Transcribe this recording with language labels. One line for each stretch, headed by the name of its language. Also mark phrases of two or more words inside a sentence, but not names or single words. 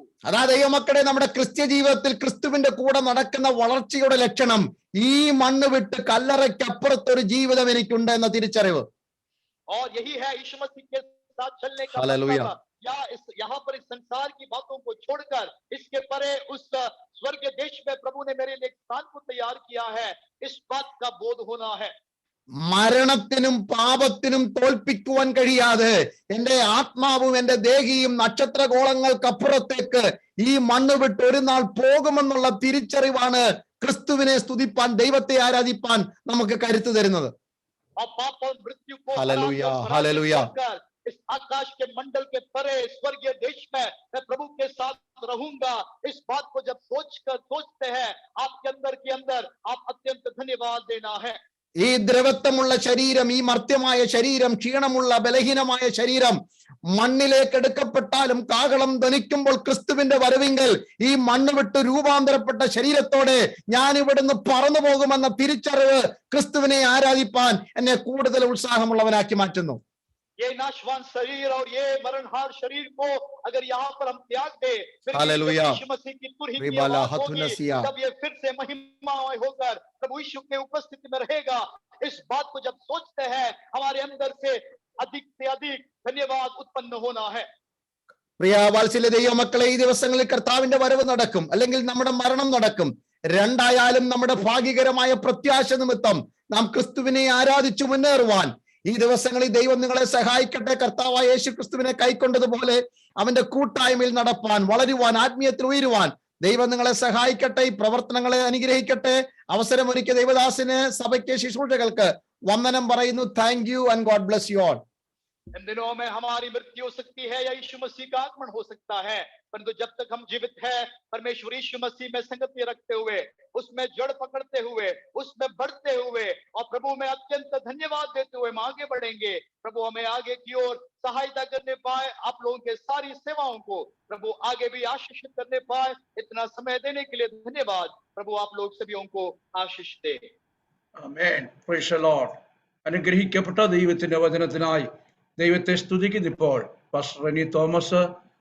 Malayalam: അതാ ദൈവമക്കളെ, നമ്മുടെ ക്രിസ്ത്യ ജീവിതത്തിൽ ക്രിസ്തുവിന്റെ കൂടെ നടക്കുന്ന വളർച്ചയുടെ ലക്ഷണം ഈ മണ്ണ് വിട്ട് കല്ലറയ്ക്കപ്പുറത്തൊരു ജീവിതം എനിക്കുണ്ട് എന്ന തിരിച്ചറിവ്.
Hindi: और यही है यीशु मसीह के साथ चलने का हालेलुया. मतलब, या यहाँ पर इस संसार की बातों को छोड़कर इसके परे उस स्वर्ग देश में प्रभु ने मेरे लिए स्थान को तैयार किया है, इस बात का बोध होना है.
Malayalam: മരണത്തിനും പാപത്തിനും തോൽപ്പിക്കുവാൻ കഴിയാതെ എന്റെ ആത്മാവും എന്റെ ദേഹിയും നക്ഷത്രഗോളങ്ങൾക്കപ്പുറത്തേക്ക് ഈ മണ്ണ് വിട്ട് ഒരു നാൾ പോകുമെന്നുള്ള തിരിച്ചറിവാണ് ക്രിസ്തുവിനെ സ്തുതിപ്പാൻ, ദൈവത്തെ ആരാധിപ്പാൻ നമുക്ക് കരുത്ത് തരുന്നത്.
Hindi: और पाप और मृत्यु को हालेलुया, हालेलुया. इस आकाश के मंडल के परे स्वर्गीय देश में मैं प्रभु के साथ रहूंगा, इस बात को जब सोचते हैं आपके अंदर के अंदर आप अत्यंत धन्यवाद देना है.
Malayalam: ഈ ദ്രവത്വമുള്ള ശരീരം, ഈ മർത്യമായ ശരീരം, ക്ഷീണമുള്ള ബലഹീനമായ ശരീരം മണ്ണിലേക്ക് എടുക്കപ്പെട്ടാലും കാഹളം ധ്വനിക്കുമ്പോൾ ക്രിസ്തുവിന്റെ വരവിങ്കൽ ഈ മണ്ണ് വിട്ട് രൂപാന്തരപ്പെട്ട ശരീരത്തോടെ ഞാൻ ഇവിടുന്ന് പറന്നു പോകുമെന്ന തിരിച്ചറിവ് ക്രിസ്തുവിനെ ആരാധിപ്പാൻ എന്നെ കൂടുതൽ ഉത്സാഹമുള്ളവനാക്കി മാറ്റുന്നു.
Hindi: ये नाशवान शरीर और ये मरणहार शरीर को अगर यहाँ पर हम त्याग दे, हालेलुया. यीशु मसीह की तुरही की आवाज होगी, जब ये फिर से महिमामय होकर प्रभु यीशु के उपस्थिति में रहेगा, इस बात को जब सोचते हैं हमारे अंदर से अधिक धन्यवाद उत्पन्न होना है.
Malayalam: പ്രിയ വാത്സല്യ ദൈവമക്കളെ, ഈ ദിവസങ്ങളിൽ കർത്താവിന്റെ വരവ് നടക്കും, അല്ലെങ്കിൽ നമ്മുടെ മരണം നടക്കും. രണ്ടായാലും നമ്മുടെ ഭാഗ്യകരമായ പ്രത്യാശ നിമിത്തം നാം ക്രിസ്തുവിനെ ആരാധിച്ചു മുന്നേറുവാൻ ഈ ദിവസങ്ങളിൽ ദൈവം നിങ്ങളെ സഹായിക്കട്ടെ. കർത്താവായ യേശു ക്രിസ്തുവിനെ കൈക്കൊണ്ടതുപോലെ അവന്റെ കൂട്ടായ്മയിൽ നടപ്പാൻ, വളരുവാൻ, ആത്മീയത്തിൽ ഉയരുവാൻ ദൈവം നിങ്ങളെ സഹായിക്കട്ടെ. ഈ പ്രവർത്തനങ്ങളെ അനുഗ്രഹിക്കട്ടെ. അവസരമൊരുക്കിയ ദൈവദാസിന്, സഭയ്ക്ക്, ശുശ്രൂഷകൾക്ക് വന്ദനം പറയുന്നു.
English: Thank you and God bless you all.
Hindi: इन दिनों में हमारी मृत्यु हो सकती है या यीशु मसीह का आगमन हो सकता है, परंतु जब तक हम जीवित हैं, परमेश्वर यीशु मसीह में संगति रखते हुए, उसमें जड़ पकड़ते हुए, उसमें बढ़ते हुए और प्रभु में अत्यंत धन्यवाद देते हुए हम आगे बढ़ेंगे. प्रभु हमें आगे की ओर सहायता करने पाए, आप लोगों के सारी सेवाओं को प्रभु आगे भी आशीषित करने पाए. इतना समय देने के लिए धन्यवाद. प्रभु आप लोग सभी को आशीष दे.
English: Amen. Praise the Lord.
Malayalam: അനുഗ്രഹിക്കപ്പെട്ട ദൈവത്തിന്റെ വചനത്തിനായി ദൈവത്തെ സ്തുതിക്കുന്നു. ഇപ്പോൾ പാസ്റ്റർ റെനി തോമസ്